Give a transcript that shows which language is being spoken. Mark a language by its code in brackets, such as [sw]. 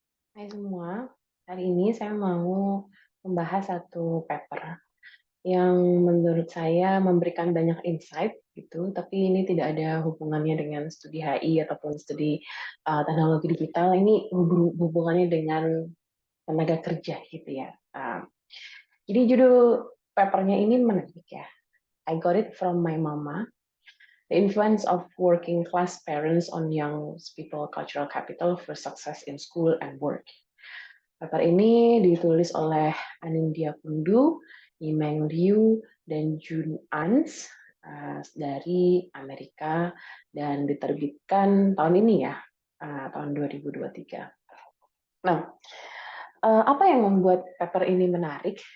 [id] Hai semua, hari ini saya mau membahas satu paper yang menurut saya memberikan banyak insight gitu, tapi ini tidak ada hubungannya dengan studi HI ataupun studi teknologi digital. Ini hubungannya dengan tenaga kerja gitu ya. Jadi judul papernya ini menarik ya. [en] I got it from my mama. The influence of working class parents on young people cultural capital for success in school and work. [id] Paper ini ditulis oleh Anindya Kundu, Yimeng Liu, dan Jun Ans dari Amerika dan diterbitkan tahun ini ya, tahun 2023. Nah, apa yang membuat paper ini menarik?